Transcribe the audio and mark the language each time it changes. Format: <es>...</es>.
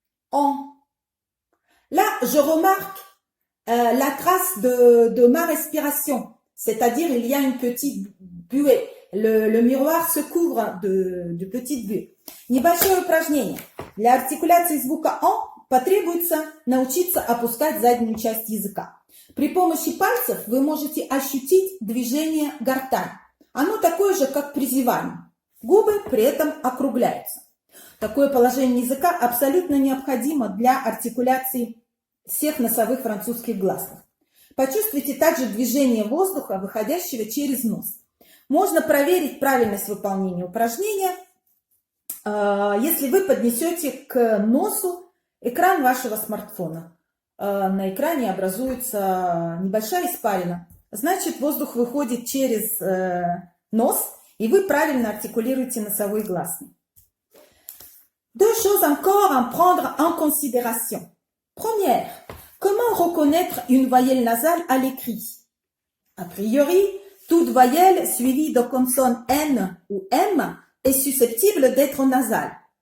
<fr>En. Là, je remarque la trace de ma respiration, c'est-à-dire il y a une petite buée. Le miroir se couvre de petites buées.</fr> <ru>Небольшое упражнение. Для артикуляции звука «о» потребуется научиться опускать заднюю часть языка. При помощи пальцев вы можете ощутить движение гортани. Оно такое же, как при зевании. Губы при этом округляются. Такое положение языка абсолютно необходимо для артикуляции всех носовых французских гласных. Почувствуйте также движение воздуха, выходящего через нос. Можно проверить правильность выполнения упражнения, если вы поднесете к носу экран вашего смартфона. На экране образуется небольшая испарина. Значит, воздух выходит через нос, и вы правильно артикулируете носовой гласный.</ru> <fr>2 choses encore à prendre en considération. Première, comment reconnaître une voyelle nasale à l'écrit? A priori, toute voyelle suivie de consonne N ou M est susceptible d'être nasale.</fr>